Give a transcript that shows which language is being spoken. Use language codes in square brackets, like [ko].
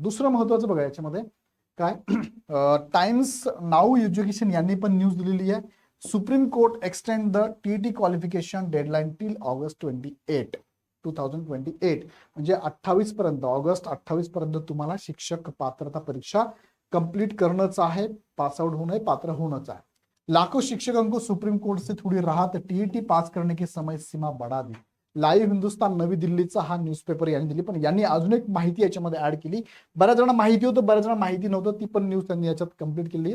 [mr] दुसरं महत्वाचं बघा याच्यामध्ये काय, टाइम्स नाऊ एज्युकेशन यांनी पण न्यूज दिलेली आहे. [en] Supreme court extend the TET qualification deadline till August 28, 2028. [mr] म्हणजे 28 पर्यंत, ऑगस्ट 28 पर्यंत तुम्हाला शिक्षक पात्रता परीक्षा कंप्लीट करणंच आहे. पासआउट होणं आहे, पात्र होणंच आहे. [hi] लाखों शिक्षकों को सुप्रीम कोर्ट से थोड़ी राहत, टीईटी पास करने की समय सीमा बढ़ा दी. [mr] लाईव्ह हिंदुस्तान नवी दिल्लीचा हा न्यूजपेपर यांनी दिली. पण यांनी अजून एक माहिती याच्यामध्ये ऍड केली. बऱ्याच जणांना माहिती होतं, बऱ्याच जणांना माहिती नव्हतं. ती पण न्यूज त्यांनी याच्यात कंप्लीट केली.